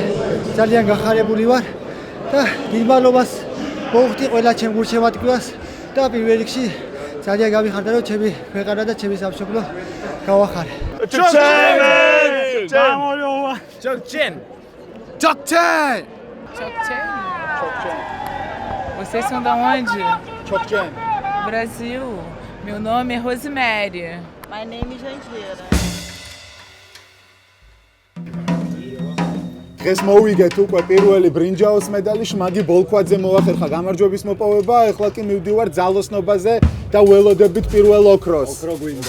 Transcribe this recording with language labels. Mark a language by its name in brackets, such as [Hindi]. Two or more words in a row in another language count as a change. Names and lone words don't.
[Georgian] ძალიან გახარებული ვარ და დიდმადლობას მოვხდი ყველა ჩემ გულშემატკივარს და პირველ რიგში ძალიან გამიხარდა რომ ჩემი ქვეყანა და ჩემი სამშობლო გავახარე. [Portuguese] Vocês são da onde? Chokchen. Brasil. Meu nome é Rosemary. [English] My name is Jandira. [Georgian] დღეს მოვიგეთ უკვე პირველი ბრინჯაოს მედალი, შმაგი ბოლქვაძე მოახერხა გამარჯვების მოპოვება, ეხლა კი მივდივარ ძალოსნობაზე და ველოდებით პირველ ოქროს. ოქრო გვინდა.